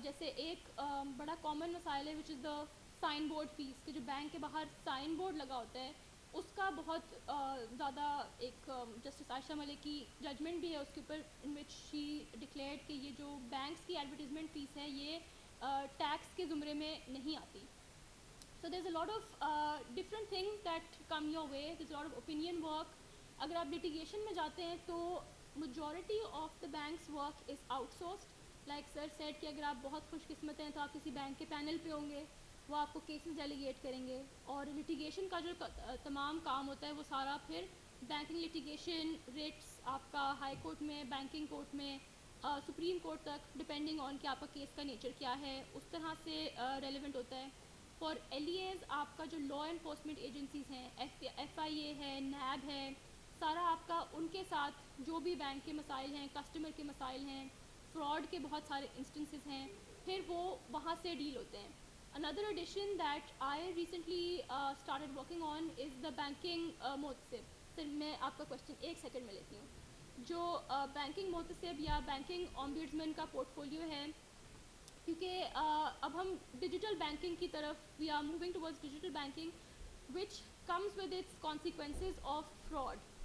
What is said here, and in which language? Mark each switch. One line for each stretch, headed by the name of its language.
Urdu: جیسے ایک بڑا کامن مسائل ہے
English: which is the sign board face,
Urdu: کہ جو بینک کے باہر سائن بورڈ لگا ہوتا ہے اس کا بہت زیادہ ایک جسٹس عائشہ ملک کی ججمنٹ بھی ہے اس کے اوپر,
English: in which she declared
Urdu: کہ یہ جو بینکس کی ایڈورٹیزمنٹ فیس ہے یہ ٹیکس کے زمرے میں نہیں آتی.
English: So there's a lot of different things that come your way. There's a lot of opinion work.
Urdu: اگر آپ litigation میں جاتے ہیں تو
English: majority of the bank's work is outsourced. Like sir said
Urdu: کہ اگر آپ بہت خوش قسمت ہیں تو آپ کسی بینک کے پینل پہ ہوں گے, وہ آپ کو کیسز ڈیلیگیٹ کریں گے, اور litigation کا جو تمام کام ہوتا ہے وہ سارا پھر بینکنگ litigation ریٹس آپ کا ہائی کورٹ میں, بینکنگ کورٹ میں, سپریم کورٹ تک,
English: depending on
Urdu: کہ آپ کا کیس کا نیچر کیا ہے, اس طرح سے ریلیونٹ ہوتا ہے.
English: for L E as
Urdu: آپ کا جو لا انفورسمنٹ ایجنسیز ہیں, ایف آئی اے ہے, نیب ہے, سارا آپ کا ان کے ساتھ جو بھی بینک کے مسائل ہیں, کسٹمر کے مسائل ہیں, فراڈ کے بہت سارے انسٹنسز ہیں, پھر وہ وہاں سے ڈیل ہوتے ہیں.
English: Another addition that I recently started working on is the banking محتسب.
Urdu: سر میں آپ کا کوشچن ایک سیکنڈ میں لیتی ہوں. جو بینکنگ محتسب یا بینکنگ ombudsman کا پورٹ فولیو ہے, کیونکہ اب ہم ڈیجیٹل بینکنگ کی طرف
English: We are moving towards digital banking which comes with its consequences of fraud.